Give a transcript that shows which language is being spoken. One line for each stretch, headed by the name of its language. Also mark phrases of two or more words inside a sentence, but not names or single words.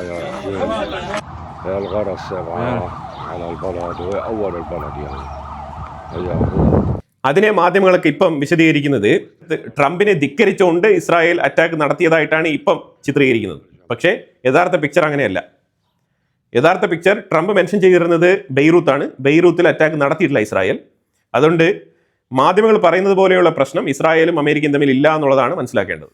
Arabic: يا أخوان، يا الغارة السبعة على البلد وهي أول البلد يعني.
Malayalam: അതിനെ മാധ്യമങ്ങളൊക്കെ ഇപ്പം വിശദീകരിക്കുന്നത് ട്രംപിനെ ധിക്കരിച്ചുകൊണ്ട് ഇസ്രായേൽ അറ്റാക്ക് നടത്തിയതായിട്ടാണ് ഇപ്പം ചിത്രീകരിക്കുന്നത്. പക്ഷേ യഥാർത്ഥ പിക്ചർ അങ്ങനെയല്ല. യഥാർത്ഥ പിക്ചർ ട്രംപ് മെൻഷൻ ചെയ്തിരുന്നത് ബെയ്റൂത്താണ്. ബെയ്റൂത്തിൽ അറ്റാക്ക് നടത്തിയിട്ടില്ല ഇസ്രായേൽ. അതുകൊണ്ട് മാധ്യമങ്ങൾ പറയുന്നത് പോലെയുള്ള പ്രശ്നം ഇസ്രായേലും അമേരിക്കയും തമ്മിൽ ഇല്ല എന്നുള്ളതാണ് മനസ്സിലാക്കേണ്ടത്.